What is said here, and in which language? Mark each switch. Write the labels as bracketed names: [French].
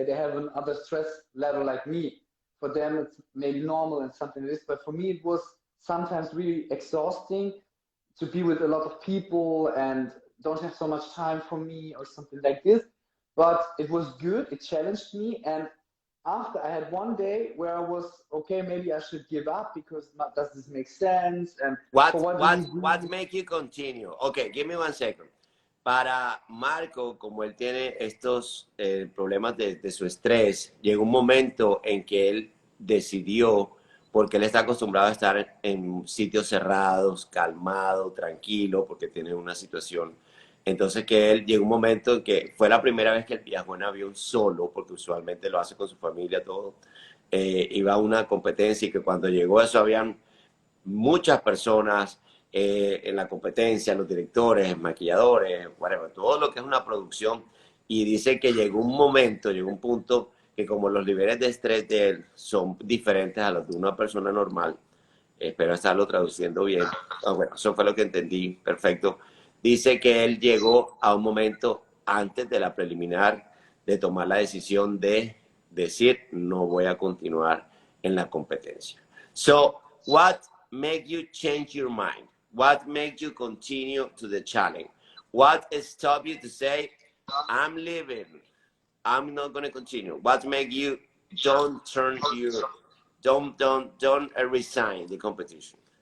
[English] Yeah, they have another stress level like me. For them it's maybe normal and something like this, but for me it was sometimes really exhausting to be with a lot of people and don't have so much time for me or something like this. But it was good, it challenged me, and after I had 1 day where I was okay, maybe I should give up because does this make sense? And for what do we What do? make you continue? Okay, give me 1 second. [Spanish] Para Marco, como él tiene estos problemas de su estrés, llegó un momento en que él decidió, porque él está acostumbrado a estar en sitios cerrados, calmado, tranquilo, porque tiene una situación. Entonces que él llegó un momento en que fue la primera vez que él viajó en avión solo, porque usualmente lo hace con su familia, todo. Iba a una competencia y que cuando llegó a eso habían muchas personas en la competencia, los directores, maquilladores, [English] whatever, [Spanish] todo lo que es una producción. Y dice que llegó un momento, llegó un punto que como los niveles de estrés de él son diferentes a los de una persona normal, espero estarlo traduciendo bien. Bueno, eso fue lo que entendí, perfecto. Dice que él llegó a un momento antes de la preliminar de tomar la decisión de decir no voy a continuar en la competencia. [English] So what make you change your mind? What makes you continue to the challenge? What stop you to say, I'm leaving, I'm not going to continue? What make you don't turn your, don't resign the competition?